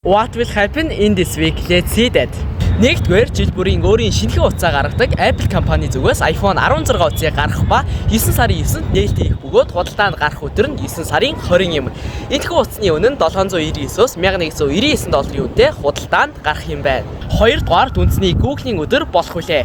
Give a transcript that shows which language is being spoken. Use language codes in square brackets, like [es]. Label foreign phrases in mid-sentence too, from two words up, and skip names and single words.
[en] What will happen in this week? Let's see that. [mn] Нэгдүгээр жил бүрийн өөрийн шинэхэн утсаа гаргадаг Apple компани зүгээс iPhone 16 утсыг гаргах ба 9 сарын 9-нд нээлттэй их бөгөөд худалдаанд гарах өдөр нь 9 сарын 20 юм. Энэхүү утасны үнэ нь $799-өөс $1199 үнэтэй худалдаанд гарах юм байна. Хоёрдугаар дүнсний Google-ийн өдөр болох үлээ.